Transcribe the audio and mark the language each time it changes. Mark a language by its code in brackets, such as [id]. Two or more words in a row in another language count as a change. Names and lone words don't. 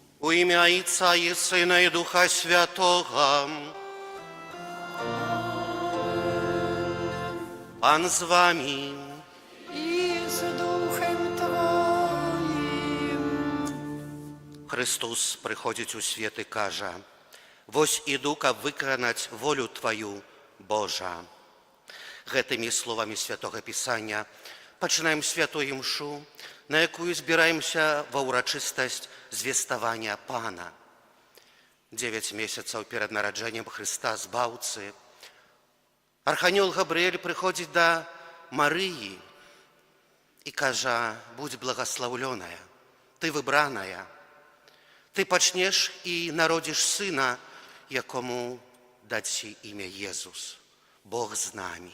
[uk] У ім'я Отця і Сина і Духа Святого. Пан з вами. І з Духом Твоїм. Христос приходить у світ і каже: [be] «Вось іду, каб [uk] виконати волю Твою, Божа». [be] Гэтымі словамі Святого Пісання пачынаем святую імшу, на якую збіраемся ва ўрачыстасць звеставання Пана. 9 месяцаў перад нараджэннем Хрыста Збаўцы Архангел Габрыэль прыходзіць да Марыі і кажа: «Будь благословленая, ты выбраная, ты пачнеш і народзіш сына, якому дадзі імя Езус, Бог з намі».